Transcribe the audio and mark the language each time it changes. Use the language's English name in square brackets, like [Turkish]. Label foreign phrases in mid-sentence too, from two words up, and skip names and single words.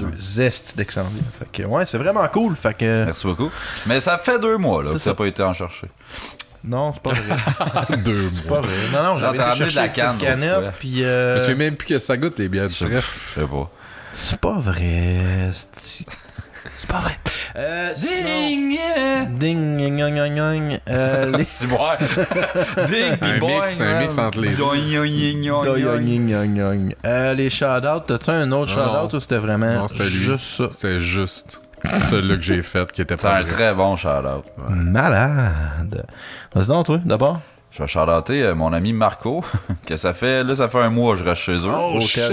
[French] deux zestes d'excellent. Fait que, ouais, c'est vraiment cool. Fait que. Merci beaucoup. Mais ça fait 2 mois là, que ça. t'as pas été en chercher. Non, c'est pas vrai. 2 C'est pas mois. vrai. Non, j'avais t'as été ramené de chercher la la canne, canne, l'autre fois. puis. Je sais même plus que ça goûte, les bières du Je trèfle. sais pas. C'est pas vrai. C'est pas vrai. Ding! Yeah. Ding, yang, yang, yang, yang. Les. C'est bon. Ding! pis Un boing, mix man. entre les deux. Doing, yoing, yoing, Yang, yoing. yang, yang, yang. Les shout-outs, t'as-tu un autre Non, shout-out ou c'était vraiment Non, c'était lui. juste ça? C'est juste celui-là que j'ai fait qui était C'est pas un vrai. très bon shout-out. Malade. Vas-y donc, toi, d'abord. Je vais shout-outer mon ami Marco, que ça fait 1 mois que je reste chez eux. Oh Hôtel shit,